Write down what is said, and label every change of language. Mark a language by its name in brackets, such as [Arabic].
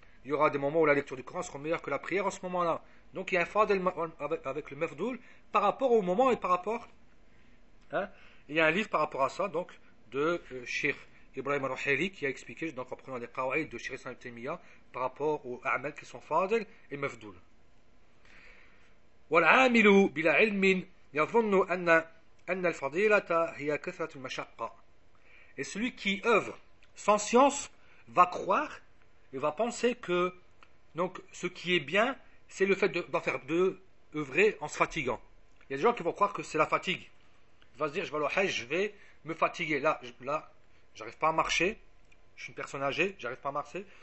[French] Il y aura des moments où la lecture du Coran sera meilleure que la prière en ce moment-là. Donc il y a un fadl avec le mafdoul par rapport au moment et par rapport. Hein, il y a un livre par rapport à ça, donc, de Cheikh Ibrahim al-Ruhaili qui a expliqué, donc en prenant des qawaïd de Cheikh Ibn Taymiyyah par rapport aux a'mal qui sont fadl et mafdoul. [Arabic] والعامل بلا علم يظن أن الفضيلة هي كثرة المشقة. [French] Et celui qui œuvre sans science va croire et va penser que donc, ce qui est bien, c'est le fait de œuvrer en se fatiguant. Il y a des gens qui vont croire que c'est la fatigue. Ils vont se dire, je vais au Hajj, je vais me fatiguer. Là, je n'arrive pas à marcher. Je suis une personne âgée, je n'arrive pas à marcher.